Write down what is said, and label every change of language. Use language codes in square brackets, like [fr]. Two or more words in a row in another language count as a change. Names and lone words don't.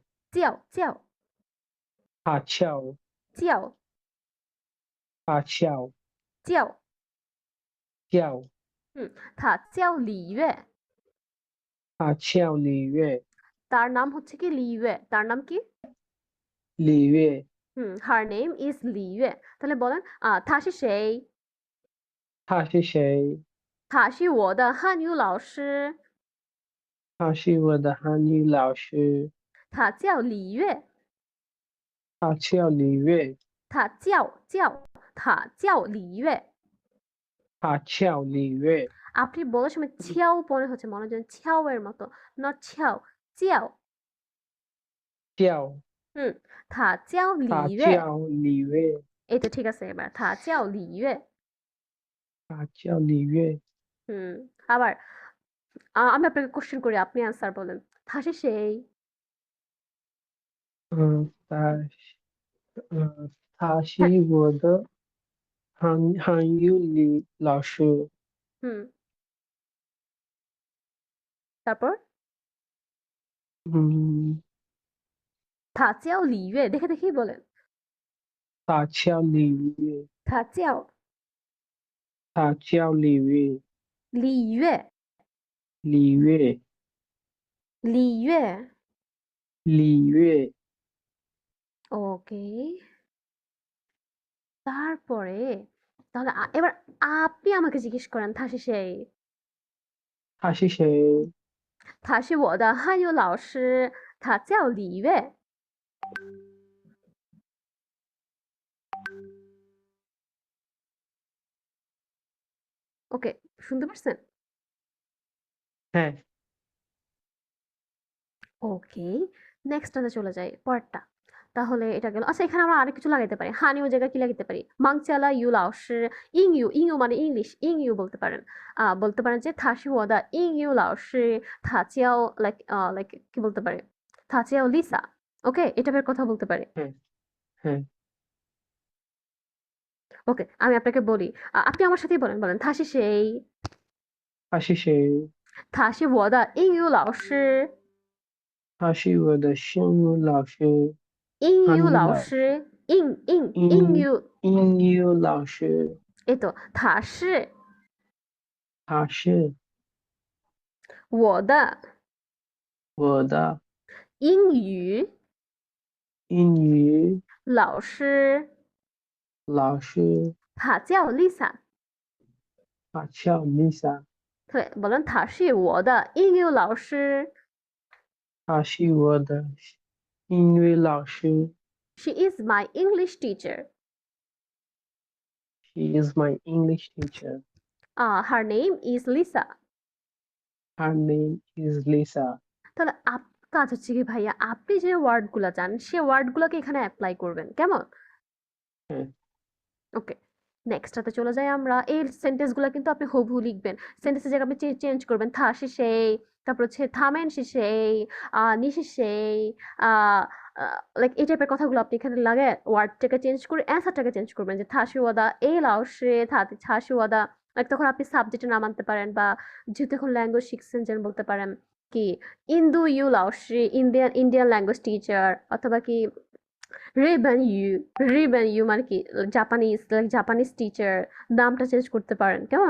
[zh] 叫他叫叫他叫叫叫 হুম, 他叫李月他叫李月， [bn] তার নাম হচ্ছে কি লি ইয়ে তার নাম কি [zh] 李月， [en] her name is 李月 [bn] তাহলে বলেন [zh] 他是谁他是谁？他是我的汉语老师他是我的韩语老师，他叫李月他叫李月，他叫李月他叫李月， [bn] আপনি বলার সময় ছিয়াও মনে হচ্ছে মনে হচ্ছে ছিয়াও এর মতো নট ছিয়াও চিয়াও [zh] 叫 হুম 他叫李他月叫李月， [bn] এই তো ঠিক আছে এবার [zh] 他叫李月他叫李月。 [bn] হুম আবার আমি আপনাকে কোশ্চেন করি আপনি আনসার বলেন [zh] 他是谁嗯，他是 [bn] হ্যাঁ [zh] 我的韩语老师， [bn] হুম তারপর [zh] 嗯，他叫李月 [bn] দেখে দেখেই বলেন [zh] 他叫李月，他叫他叫李月，李月李月，李月李月， [bn] ওকে তারপরে তাহলে এবার আপনি আমাকে জিজ্ঞেস করেন [zh] 他是谁他是谁？他是我的汉语老师他叫李月 [bn] ওকে শুনতে পারছেন হ্যাঁ, ওকে নেক্সটটাতে চলে যাই পরেরটা তাহলে এটা গেল আচ্ছা এখানে আমরা আরেক কিছু লাগাইতে পারি হানিও জায়গায় কি লাগাইতে পারি মাংচালা ইউ লাওশি ইংইউ মানে ইংলিশ ইংইউ বলতে পারেন যে [zh] 他是我的英语老师他叫 [bn] লাইক কি বলতে পারে [zh] 他叫 [bn] লিসা ওকে এটা বের কথা বলতে পারে হ্যাঁ, হ্যাঁ, ওকে আমি আপনাকে বলি আপনি আমার সাথেই বলেন [zh] 他是谁他是谁？他是我的英语老师他是我的声语老师，英语韩语老老师英英语英语老师，哎对他是他是我的我的英语英语老师老师，他叫 Lisa 他叫 Lisa，对বলেন 他是我的英语老师他是我的英语老师。 [en] she is my English teacher She is my English teacher. her name is Lisa Her name is Lisa. [bn] তাহলে কাজ হচ্ছে কি ভাইয়া আপনি যে ওয়ার্ডগুলো জানেন সে ওয়ার্ডগুলোকে এখানে অ্যাপ্লাই করবেন কেমন হ্যাঁ, ওকে নেক্সটটাতে চলে যাই আমরা এই সেন্টেন্সগুলো কিন্তু আপনি হুবহু লিখবেন সেন্টেন্সের জায়গায় আপনি চেঞ্জ করবেন [zh] 他是谁 [bn] তারপর হচ্ছে [zh] 他们是谁你是谁 [bn] লাইক এই টাইপের কথাগুলো আপনি এখানে লাগে ওয়ার্ডটাকে চেঞ্জ করে অ্যান্সারটাকে চেঞ্জ করবেন যে [zh] 他是我的 A 老师他是我的 [bn] লাইক তখন আপনি সাবজেক্টের নাম আনতে পারেন বা যেহেতু এখন ল্যাঙ্গুয়েজ শিখছেন যেন বলতে পারেন কি [zh] 印度 语 老师 [en] Indian language teacher [bn] অথবা কি [zh] 日本 语 [bn] মানে কি [en] Japanese teacher [bn] নামটা চেঞ্জ করতে পারেন কেমন